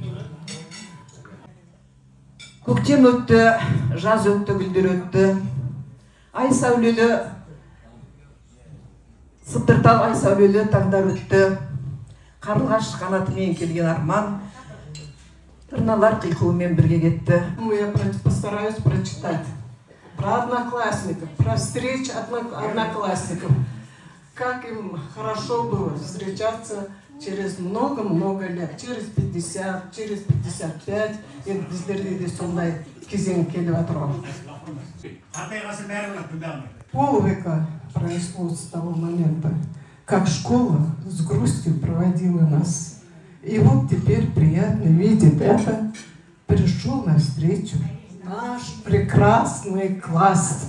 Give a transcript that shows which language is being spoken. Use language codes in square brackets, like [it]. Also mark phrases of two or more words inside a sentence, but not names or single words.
[kk] Көктем өтті, жаз өтті, гүлдер өтті. Ай сәулелі, сыптыртал ай сәулелі таңдар өтті. Қарлығаш қанатымен келген арман, тырналар қиқуымен бірге кетті. [ru] Я постараюсь прочитать про одноклассников, про встречи одноклассников. Как им хорошо было встречаться через много-много лет, через 50, через 55, [kk] енді біздерде де сондай кезең келіп жатыр. [ru] Полвека прошло с того момента, как школа с грустью проводила нас. И вот теперь приятно видеть это. Пришел навстречу наш прекрасный класс.